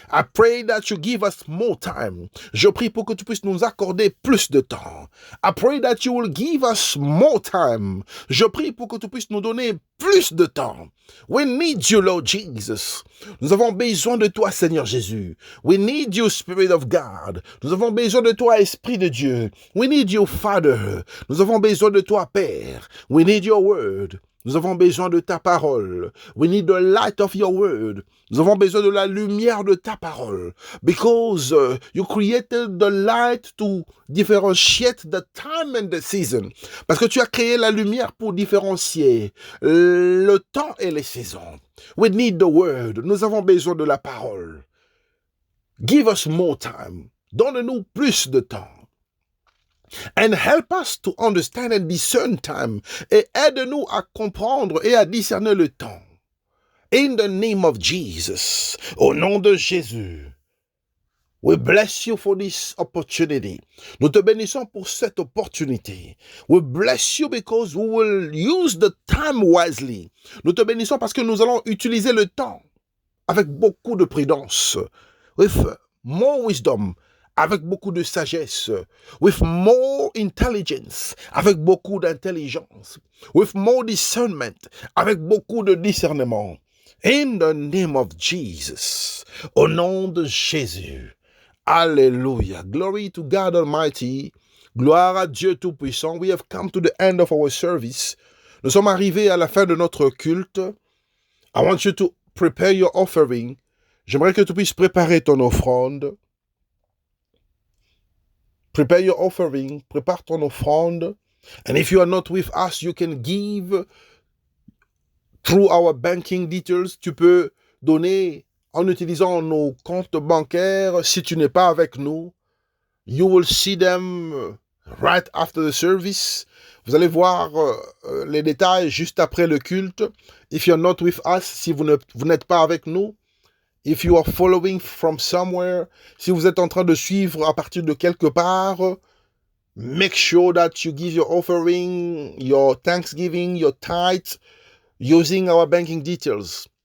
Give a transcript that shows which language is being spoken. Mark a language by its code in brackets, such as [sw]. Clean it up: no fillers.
[en] I pray that you give us more time. [fr] Je prie pour que tu puisses nous accorder plus de temps. [en] I pray that you will give us more time. [fr] Je prie pour que tu puisses nous donner plus de temps. [en] We need you, Lord Jesus. [fr] Nous avons besoin de toi, Seigneur Jésus. [en] We need you, Spirit of God. [fr] Nous avons besoin de toi, Esprit de Dieu. [en] We need you, Father. [fr] Nous avons besoin de toi, Père. [en] We need your word. [fr] Nous avons besoin de ta parole. [en] We need the light of your word. [fr] Nous avons besoin de la lumière de ta parole. [en] Because you created the light to differentiate the time and the season. [fr] Parce que tu as créé la lumière pour différencier le temps et les saisons. [en] We need the word. [fr] Nous avons besoin de la parole. [en] Give us more time. [fr] Donne-nous plus de temps. [en] And help us to understand and discern time. [fr] Et aide-nous à comprendre et à discerner le temps. [en] In the name of Jesus. [fr] Au nom de Jésus. [en] We bless you for this opportunity. [fr] Nous te bénissons pour cette opportunité. [en] We bless you because we will use the time wisely. [fr] Nous te bénissons parce que nous allons utiliser le temps avec beaucoup de prudence. [en] With more wisdom. [fr] avec beaucoup de sagesse, [en] with more intelligence, [fr] avec beaucoup d'intelligence, [en] with more discernment, [fr] avec beaucoup de discernement. [en] In the name of Jesus, [fr] au nom de Jésus. [en] Alléluia. Glory to God Almighty. [fr] Gloire à Dieu Tout-Puissant. [en] We have come to the end of our service. [fr] Nous sommes arrivés à la fin de notre culte. [en] I want you to prepare your offering. [fr] J'aimerais que tu puisses préparer ton offrande. [en] Prepare your offering. [fr] Prépare ton offrande. [en] And if you are not with us, you can give through our banking details. [fr] Tu peux donner en utilisant nos comptes bancaires. Si tu n'es pas avec nous, [en] you will see them right after the service. [fr] Vous allez voir les détails juste après le culte. [en] If you're not with us, [fr] si vous n'êtes pas avec nous, [en] if you are following from somewhere, [fr] si vous êtes en train de suivre à partir de quelque part, [en] make sure that you give your offering, your thanksgiving, your tithe, using our banking details.